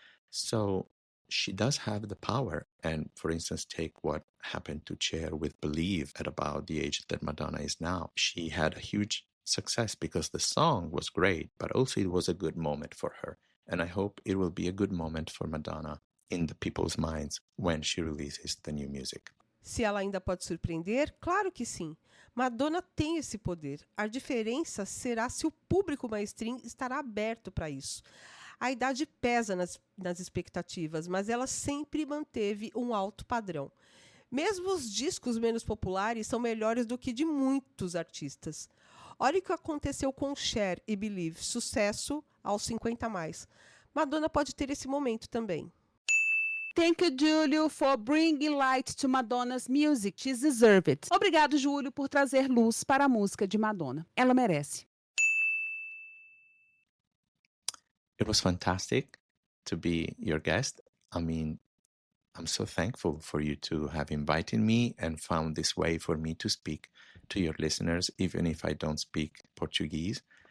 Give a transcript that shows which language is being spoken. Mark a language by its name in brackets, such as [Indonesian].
[English] So she does have the power. And for instance, take what happened to Cher with Believe at about the age that Madonna is now. She had a huge success because the song was great, but also it was a good moment for her. And I hope it will be a good moment for Madonna in the people's minds when she releases the new music. [Portuguese] Se ela ainda pode surpreender? Claro que sim. Madonna tem esse poder. A diferença será se o público mainstream estará aberto para isso. A idade pesa nas expectativas, mas ela sempre manteve um alto padrão. Mesmo os discos menos populares são melhores do que de muitos artistas. Olha o que aconteceu com Cher e Believe, sucesso aos 50 a mais. Madonna pode ter esse momento também. [English] Thank you, Julio, for bringing light to Madonna's music. She deserves it. [Portuguese] Obrigado, Júlio, por trazer luz para a música de Madonna. Ela merece. [English] It was fantastic to be your guest. I mean, I'm so thankful for you to have invited me and found this way for me to speak to your listeners, even if I don't speak Portuguese.